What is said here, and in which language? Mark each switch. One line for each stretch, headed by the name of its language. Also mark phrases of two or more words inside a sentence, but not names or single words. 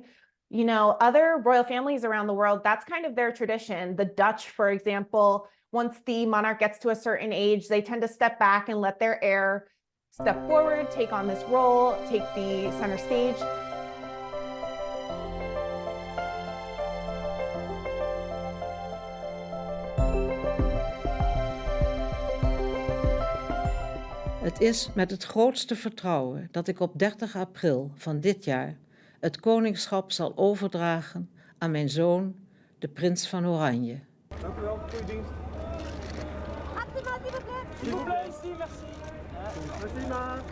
English: You know, other royal families around the world, that's kind of their tradition. The Dutch, for example, once the monarch gets to a certain age, they tend to step back and let their heir step forward, take on this role, take the center stage.
Dutch: Het is met het grootste vertrouwen dat ik op 30 april van dit jaar het koningschap zal overdragen aan mijn zoon, de prins van Oranje. Dank u wel, goede dienst.
French: S'il vous plaît, ici, merci. Merci, ma.